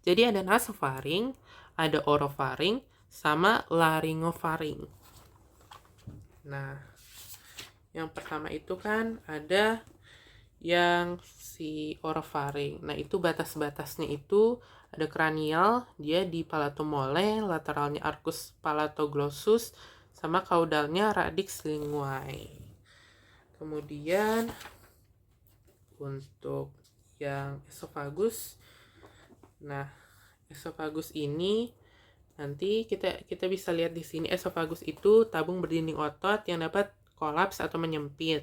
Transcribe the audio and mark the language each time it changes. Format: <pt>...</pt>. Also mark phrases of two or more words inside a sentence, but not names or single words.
<id>Jadi ada nasopharynx, ada oropharynx, sama laryngopharynx. Nah, yang pertama itu kan ada yang si oropharynx. Nah, itu batas-batasnya itu ada kranial, dia di palatomole, lateralnya</id> <la>arcus palatoglossus,</la> <id>sama kaudalnya</id> <la>radix linguae.</la> <id>Kemudian untuk yang esophagus, nah esophagus ini nanti kita bisa lihat di sini, esophagus itu tabung berdinding otot yang dapat kolaps atau menyempit.</id>